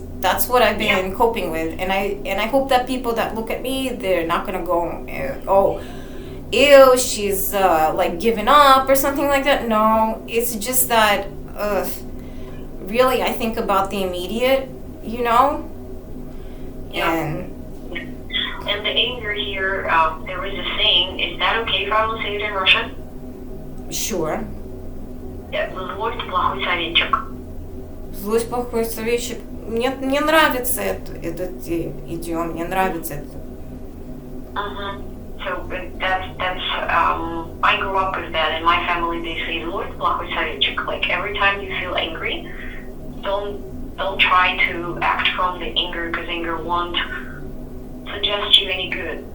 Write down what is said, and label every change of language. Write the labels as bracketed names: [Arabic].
[English] That's what I've been coping with, and I hope that people that look at me, they're not going to go, oh, ew, she's like giving up or something like that. No, it's just that really I think about the immediate, you know. And the anger here, there is a saying, is that okay if I will say it in Russian? Sure. [Russian] Злость плохой советчик. Злость плохой советчик. Мне нравится этот идиом, мне нравится это. [English] So that's I grew up with that. In my family, they say [Russian] злость плохой советчик. [English] Like every time you feel angry, don't try to act from the anger, because anger won't suggest you any good.